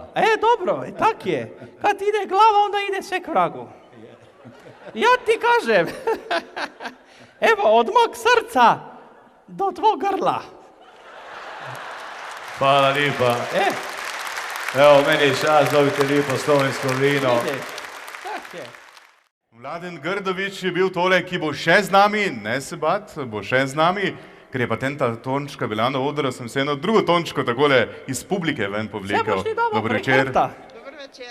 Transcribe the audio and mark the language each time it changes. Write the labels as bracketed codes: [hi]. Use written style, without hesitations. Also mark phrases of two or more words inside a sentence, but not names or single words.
[sl] Dobro, tak je. [hr] Kad ide glava, onda ide sve k vragu. Ja ti kažem, evo, od mog srca do tvog grla. Hvala lipa. Evo, meni je čast, dobite lipo slovensko vino. [sl] Tak je. Mladen Grdović je bil tole, ki bo še z nami, ne se bat, bo še z nami, ker je pa tenta Tončka bila na odru, sem se eno drugo Tončko takole iz publike ven povlekel. Dober večer. Dober večer.